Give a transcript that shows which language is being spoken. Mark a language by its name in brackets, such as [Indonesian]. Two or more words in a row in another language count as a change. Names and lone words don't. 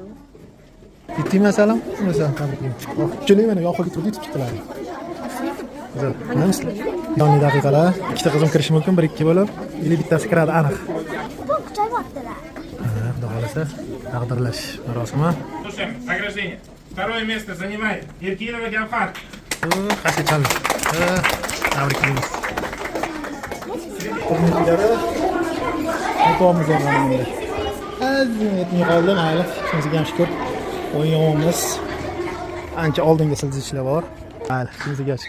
[Uzbek] Bitti masalan, mesela tabriklayman. Ko'pchilik mana oxirgi turda yetib chiqdilar. Güzel. Nima? Yonli daqiqalar, ikkita qizim kirishi mumkin, 1-2 bo'lib, или bittasi kiradi aniq. Xudo xolasa, taqdirlash marosimi. [Russian] Слушаем, награждение. Второе место занимает Еркинова Гафар. [Uzbek] Qasha chaldi. Tabriklaymiz. Turnirlari o'tamiz endi. Yetmay qoldi, mayli. Shunisiga ham shukur. O'yinimiz ancha oldinga siljishlar bor. Mayli, shunisiga shukur.